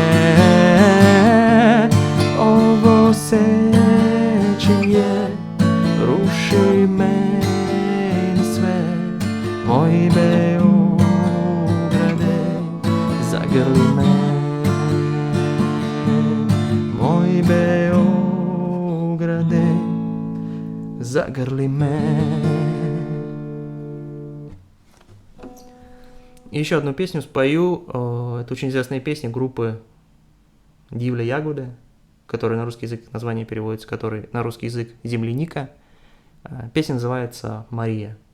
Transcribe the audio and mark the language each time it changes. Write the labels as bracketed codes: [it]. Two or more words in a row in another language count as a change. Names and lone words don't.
[sr] Ovo sećanje ruši meni sve, moj Beograde, zagrli me. Moj Beograde, zagrli me. [ru] Еще одну песню спою. Это очень известная песня группы Дивля Ягода, которая на русский язык название переводится, который на русский язык «Земляника». Песня называется «Мария».